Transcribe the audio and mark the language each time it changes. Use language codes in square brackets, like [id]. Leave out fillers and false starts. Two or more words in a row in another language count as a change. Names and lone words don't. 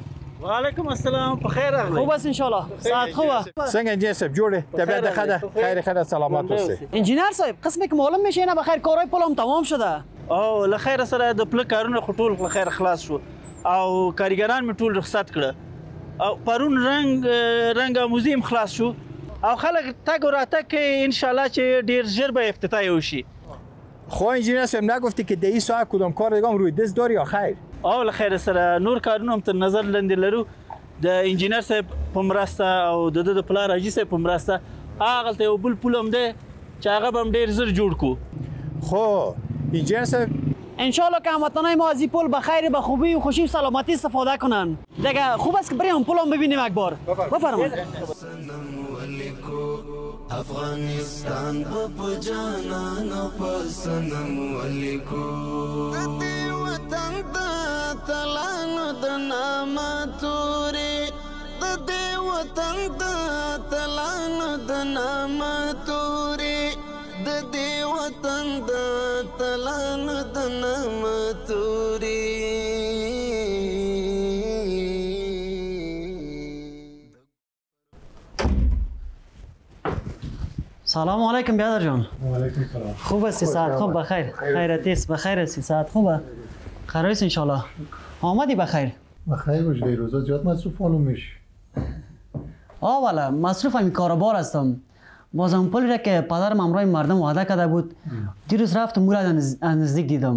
[ar] و علیکم السلام. [fa] بخیر اغلی. خوب است [ar] ان شاء الله. [fa] صحت خوبه؟ [ps] څنګه انجینر صاحب جوړه؟ طبیعت خیر خیر سلامت اوسه. [fa] انجینر صاحب قسمه که معلوم میشه نه بخیر کارهای پلم تمام شده. [ps] او لخیر سره د پل کارونه خټول لخیر خلاص شو او کاریګران می ټول رخصت کړه او پرون رنگ موزیم خلاص شو او خلک تګ راتګ [ar] ان شاء الله [ps] چې ډیر ژر به افتتاح وشي. [fa] خو انجینر صاحب نگفتی که دی ساعت کدام کار دیگه روی دست داری یا خیر؟ [ps] او لخیر سره نور کارونه هم تر نظر لاندې لرو. د انجینر صاحب په مرسته او د پلار حاجي صاحب په مرسته هغلته یو بل پل هم دی چې هغه به هم ډېر زر جوړ کړو. خو انجینر صاحب [fa] انشالله که هموطنای ما از این پل به خیر به خوبی و خوشی و سلامتی استفاده کنن. دیگه خوب است که بریم پل هم ببینیم یک بار. بفرمایید. [ps] افغانستان په جانان په سنم ولیکو د دې وطن د تلانو د نامه تورې د دې وطن د تلانو د نامه تورې د دې وطن د تلانو د نامه تورې. [ar] سلام علیکم [fa] بیادر جان. [ar] علیکم سلام. [fa] خوب هستی؟ ساعت خوب بخیر. خیرتی است؟ بخیر هستی؟ ساعت خوبه؟ قرار است [ar] ان شاء الله. [fa] آمدی بخیر؟ بخیر باش. دی روزا زیاد مصروف معلوم میشی. والا مصروف همین کاروبار هستم. بازم پلی را که پدرم همراه مردم وعده کرده بود دیروز رفتم او را نزدیک دیدم.